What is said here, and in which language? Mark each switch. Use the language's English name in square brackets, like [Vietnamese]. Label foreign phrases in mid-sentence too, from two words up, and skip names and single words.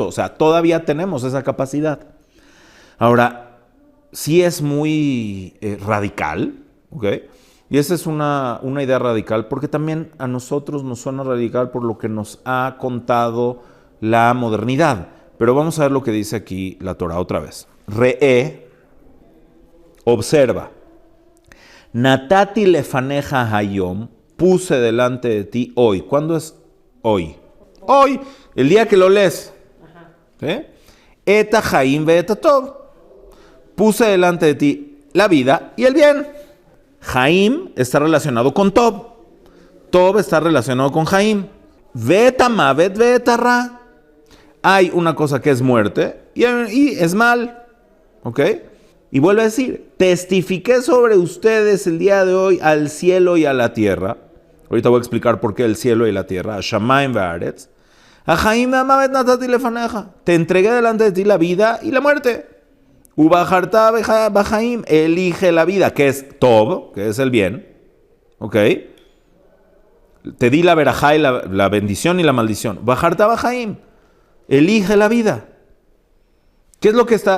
[Spanish] O sea, todavía tenemos esa capacidad. Ahora, sí es muy radical, ¿ok? Y esa es una idea radical, porque también a nosotros nos suena radical por lo que nos ha contado la modernidad. Pero vamos a ver lo que dice aquí la Torah otra vez. Observa. [Hebrew] נתתי לפניך היום, [Spanish] puse delante de ti hoy. ¿Cuándo es hoy? Hoy, el día que lo lees. [Hebrew] את החיים ואת הטוב. [Spanish] Puse delante de ti la vida y el bien. Haim está relacionado con tov. Tov está relacionado con haim. [Hebrew] ואת המות ואת הרע. [Spanish] Hay una cosa que es muerte y es mal. ¿Ok? Y vuelve a decir, testifiqué sobre ustedes el día de hoy al cielo y a la tierra. Ahorita voy a explicar por qué el cielo y la tierra. [Hebrew] השמים והארץ. החיים והמות נתתי לפניך. [Spanish] Te entregué delante de ti la vida y la muerte. [Hebrew] ובחרת בחיים. [Spanish] Elige la vida, que es Tov, que es el bien. ¿Ok? Te di la verajá y la bendición y la maldición. [Hebrew] ובחרת בחיים. [Spanish] Elige la vida. ¿Qué es lo que está?